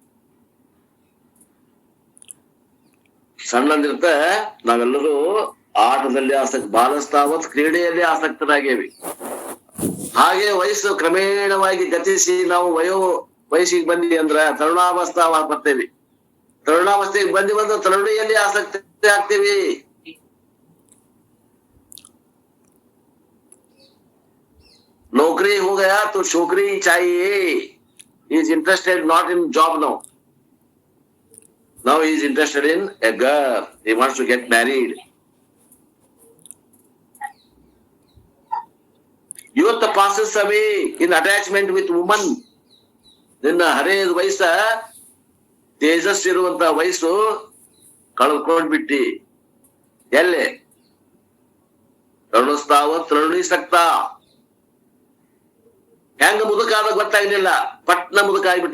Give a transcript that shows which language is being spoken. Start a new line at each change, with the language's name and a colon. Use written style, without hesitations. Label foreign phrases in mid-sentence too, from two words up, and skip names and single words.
Kannada: ಸಣ್ಣಂದಿರ್ತ ನಾವೆಲ್ಲರೂ ಆಟದಲ್ಲಿ ಬಾಲಸ್ತಾವತ್ ಕ್ರೀಡೆಯಲ್ಲಿ ಆಸಕ್ತರಾಗೇವಿ. ಹಾಗೆ ವಯಸ್ಸು ಕ್ರಮೇಣವಾಗಿ ಗತಿಸಿ ನಾವು ವಯಸ್ಸಿಗೆ ಬಂದ್ವಿ ಅಂದ್ರ ತರುಣಾವಸ್ಥಾ ಬರ್ತೇವಿ. ತರುಣಾವಸ್ಥೆಗೆ ಬಂದು ತರುಣಿಯಲ್ಲಿ ಆಸಕ್ತಿ ಆಗ್ತೀವಿ.
Hindi: नौकरी हो गया तो छोकरी चाहिए.
English: He is interested not in job now. Now he is interested in a girl. He wants to get married. Youth passes away in attachment with woman.
Kannada: ನಿನ್ನ ಹರೇದ ವಯಸ್ಸ ತೇಜಸ್ ಇರುವಂತ ವಯಸ್ಸು ಕಳ್ಕೊಂಡ್ಬಿಟ್ಟಿ. ಎಲ್ಲೇ ತರುಣಿಸ್ತಾವ ತರುಣಿಸಕ್ತ. ಹೆಂಗ ಮುದುಕಾದ ಗೊತ್ತಾಗ್ಲಿಲ್ಲ, ಪಟ್ನ ಮುದುಕ ಆಗ್ಬಿಟ್ಟ.